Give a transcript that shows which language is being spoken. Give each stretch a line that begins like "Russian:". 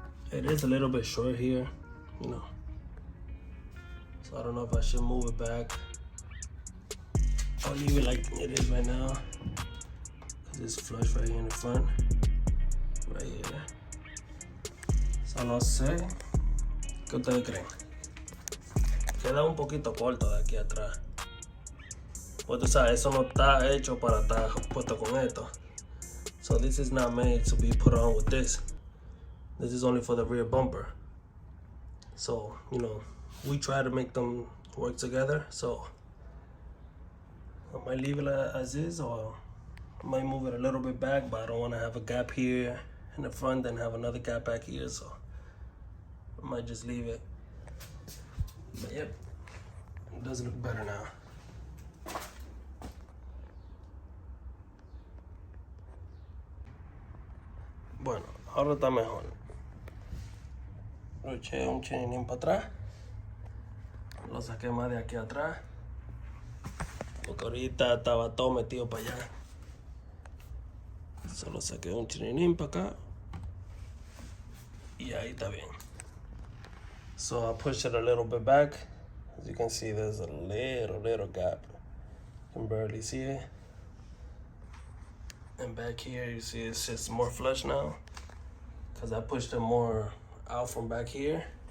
English: It is a little bit short here, you know. So I don't know if I should move it back or leave it like it is right now. Cause it's flush right here in the front, right here.
Spanish: So no sé, ¿qué ustedes creen? Queda un poquito corto de aquí atrás. Pues tú sabes, eso no está hecho para estar puesto con esto.
English: So this is not made to be put on with this. This is only for the rear bumper. So, you know, we try to make them work together. So I might leave it as is, or I might move it a little bit back, but I don't want to have a gap here in the front and have another gap back here. So I might just leave it. But yep, it does look better now.
Spanish: Bueno, ahora está mejor. Lo eché un chininín para atrás. Lo saqué más de aquí atrás. Porque ahorita estaba todo metido para allá. Solo saqué un chininín para acá. Y ahí está bien.
English: So I pushed it a little bit back. As you can see, there's a little gap. You can barely see it. And back here, you see it's just more flush now. Because I pushed it more out from back here.